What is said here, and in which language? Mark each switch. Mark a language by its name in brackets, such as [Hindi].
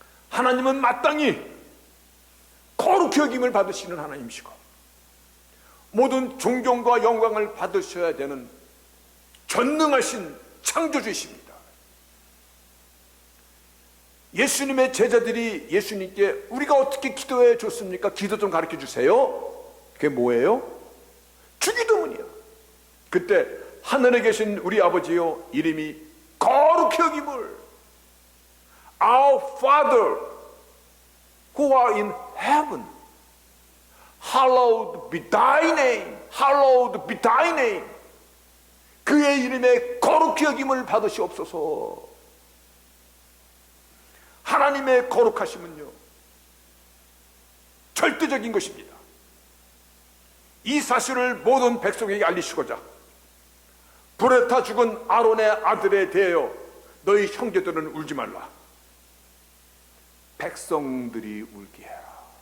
[Korean] 하나님은 마땅히 거룩히 여김을 받으시는 하나님이시고 모든 존경과 영광을 받으셔야 되는 전능하신 창조주이십니다. 예수님의 제자들이 예수님께 우리가 어떻게 기도해 줬습니까? 기도 좀 가르쳐 주세요. 그게 뭐예요? 주기도문이요. 그때 하늘에 계신 우리 아버지요 이름이 거룩히 여김을, [English] Our Father who are in heaven, hallowed be thy name, hallowed be thy name. [Korean] 그의 이름에 거룩히 여김을 받으시옵소서. 하나님의 거룩하심은요 절대적인 것입니다. 이 사실을 모든 백성에게 알리시고자 불에 타 죽은 아론의 아들에 대하여 너희 형제들은 울지 말라, 백성들이 울게 해라.